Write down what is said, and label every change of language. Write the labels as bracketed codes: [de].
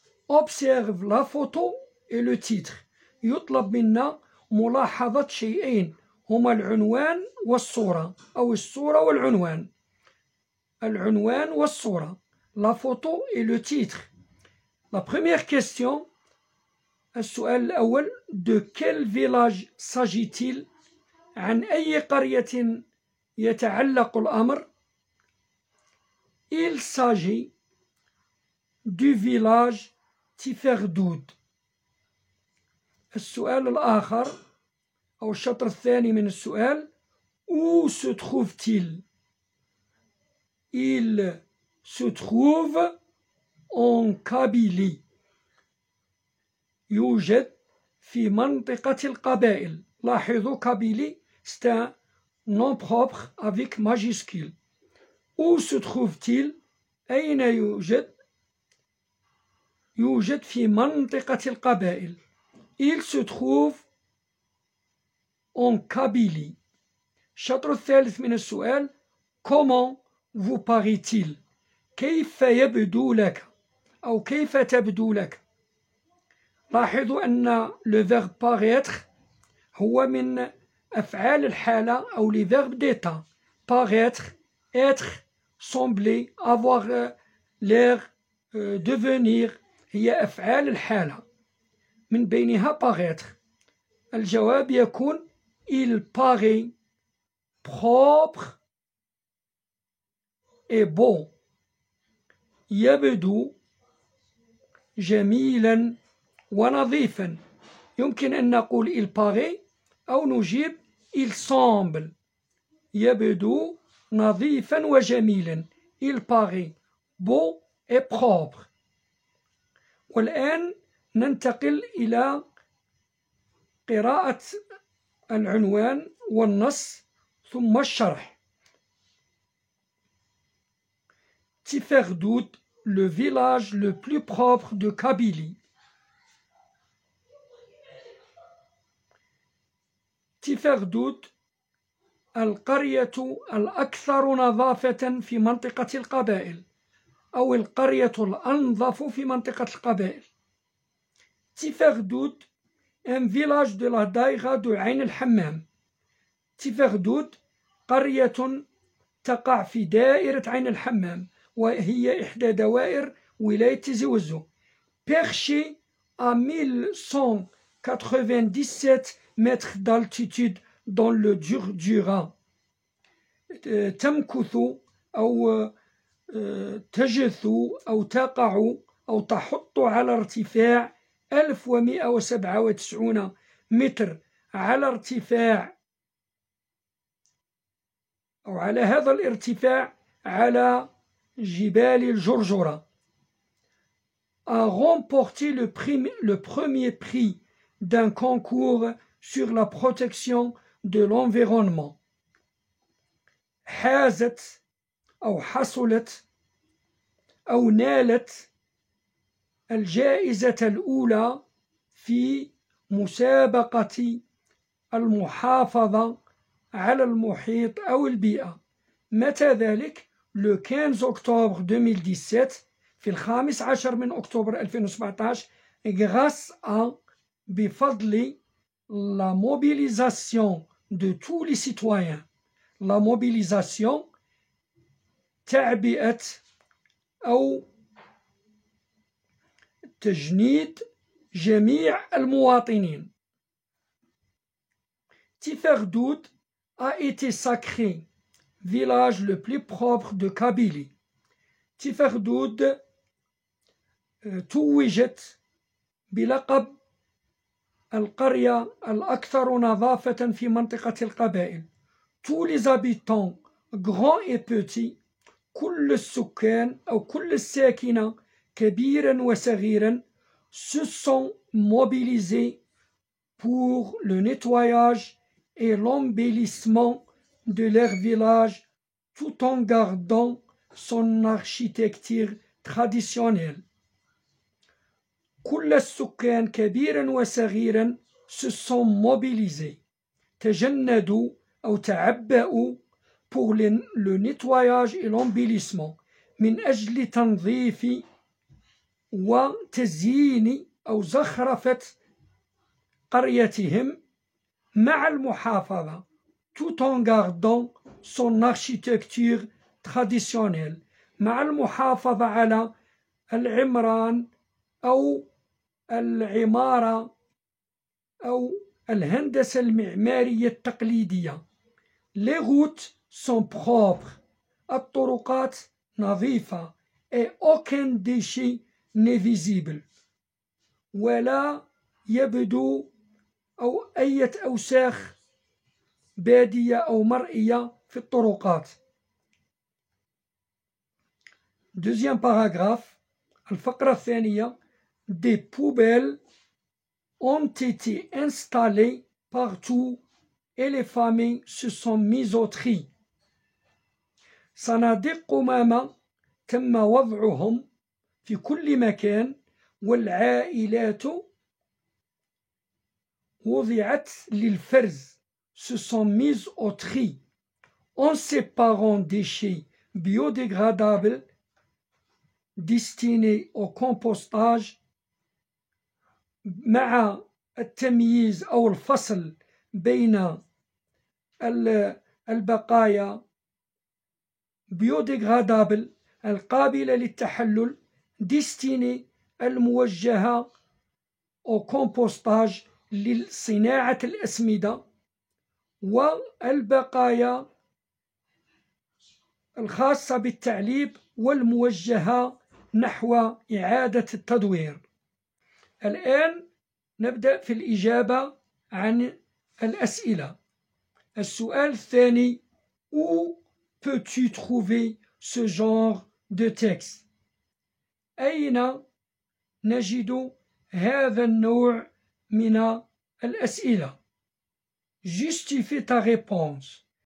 [fr] Observe la photo et le titre. [ar] يطلب منا ملاحظة شيئين هما العنوان والصورة أو الصورة والعنوان. العنوان والصورة. [fr] La photo et le titre. La première question. [ar] السؤال الأول. [fr] De quel village s'agit-il؟ [ar] عن أي قرية يتعلق الأمر؟ [fr] Il s'agit du village تيفردود. [ar] السؤال الآخر أو الشطر الثاني من السؤال. [fr] Où se trouve-t-il؟ Il se trouve en Kabylie. [ar] يوجد في منطقة القبائل. لاحظوا [fr] كابيلي c'est un nom propre avec majuscule. Où se trouve-t-il؟ [ar] أين يوجد؟ يوجد في منطقة القبائل. [fr] Il se trouve en Kabylie. [ar] الشطر الثالث من السؤال. [fr] Comment vous paraît-il؟ [ar] كيف يبدو لك أو كيف تبدو لك؟ لاحظوا أن [fr] le verbe paraître [ar] هو من أفعال الحالة أو [fr] les verbes d'état. Paraître, être, sembler, avoir l'air, devenir [ar] هي أفعال الحالة من بينها [fr] paraître. [ar] الجواب يكون [fr] il paraît propre et beau. [ar] يبدو جميلا ونظيفا. يمكن أن نقول [fr] il paraît [ar] أو نجيب [fr] il semble. [ar] يبدو نظيفا وجميلا. [fr] il paraît beau et propre. [ar] والآن ننتقل إلى قراءة العنوان والنص ثم الشرح. [fr] Tiferdout, le village le plus propre de Kabylie. [ar] تيفردوت القرية الأكثر نظافة في منطقة القبائل أو القرية الأنظف في منطقة القبائل. [fr] تيفردوت un village de la daïra de [ar] عين الحمام. تيفردوت قرية تقع في دائرة عين الحمام وهي إحدى دوائر ولاية تيزي وزو. [fr] Perché à 1197 mètres d'altitude dans le Jura. [ar] تمكث أو تجث أو تقع أو تحط على ارتفاع 1197 متر على ارتفاع أو على هذا الارتفاع على جبال الجرجرة. [fr] A remporté le premier prix d'un concours sur la protection de l'environnement. [ar] حازت أو حصلت أو نالت الجائزة الأولى في مسابقة المحافظة على المحيط أو البيئة. متى ذلك؟ [fr] le 15 octobre 2017 [ar] في 15 من أكتوبر 2017 [fr] grâce à [ar] بفضل [fr] la mobilisation de tous les citoyens. La mobilisation [ar] تعبئة أو تجنيد جميع المواطنين. [fr] Tiferdout a été sacré village le plus propre de Kabylie. [ar] تيفردود توجت بلقب القرية الأكثر نظافة في منطقة القبائل. [fr] Tous les habitants, grands et petits, [ar] كل السكان أو كل الساكنة كبيرا وصغيرا [fr] se sont mobilisés pour le nettoyage et l'embellissement de leur village tout en gardant son architecture traditionnelle. [ar] كل السكان كبيرا وصغيرا [fr] se sont mobilisés [ar] تجندوا أو تعبأوا [fr] pour le nettoyage et l'embellissement [ar] من أجل تنظيف وتزيين أو زخرفة قريتهم مع المحافظة [fr] tout en gardant son architecture traditionnelle [ar] مع المحافظة على العمران أو العمارة أو الهندسة المعمارية التقليدية. [fr] Les routes sont propres. [ar] الطرقات نظيفة [fr] et aucun déchet n'est visible. [ar] ولا يبدو أو أي أوساخ بادية أو مرئية في الطرقات. [fr] Deuxième paragraphe, [ar] الفقرة الثانية. [fr] Des poubelles ont été installées partout et les familles se sont mises au tri. [ar] صناديق قمامة تم وضعهم في كل مكان والعائلات وضعت للفرز [fr] se sont mises au tri en séparant déchets biodégradables destinés au compostage [ar] مع التمييز أو الفصل بين البقايا biodégradable القابلة للتحلل destinée الموجهة [fr] au compostage [ar] لصناعة الأسمدة والبقايا الخاصة بالتعليب والموجهة نحو إعادة التدوير. الآن نبدأ في الإجابة عن الأسئلة. السؤال الثاني: [fr] Où peux-tu trouver ce genre de texte؟ [ar] أين نجد هذا النوع من الأسئلة؟ [fr] Justifie ta réponse.